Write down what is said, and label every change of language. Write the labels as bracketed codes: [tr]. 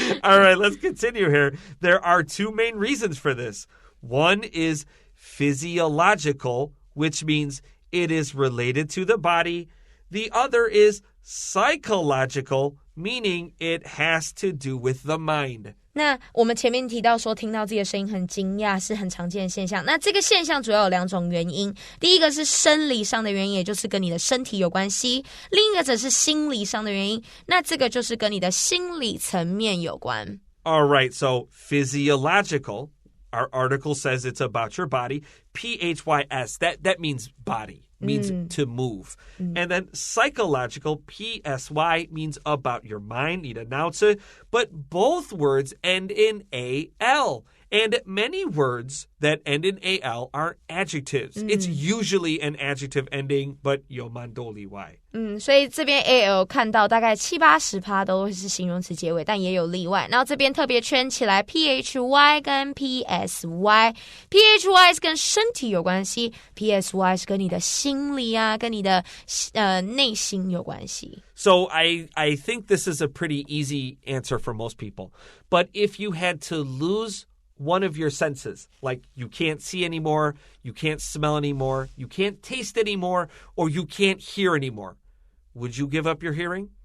[en] All right, let's continue here. There are two main reasons for this. One is physiological, which means it is related to the body. The other is psychological, meaning it has to do with the mind. [zh] 那我们前面提到说听到自己的声音很惊讶是很常见的现象，那这个现象主要有2种原因，第一个是生理上的原因，也就是跟你的身体有关系，另一个则是心理上的原因，那这个就是跟你的心理层面有关。 [en] All right, so physiological, our article says it's about your body. PHYS, that means body. Means to move. And then psychological, PSY, means about your mind, need announce it. But both words end in AL. And many words that end in AL are adjectives. It's usually an adjective ending, but yo mando liwai. [zh] 所以这边 AL 看到大概70-80% 都会是形容词结尾，但也有例外。然后这边特别圈起来 PHY 跟 PSY。PHY 是跟身体有关系， PSY 是跟你的心理啊，跟你的内心有关系。 [en] So I think this is a pretty easy answer for most people. But if you had to lose one of your senses, like you can't see anymore, you can't smell anymore, you can't taste anymore, or you can't hear anymore, would you give up your hearing?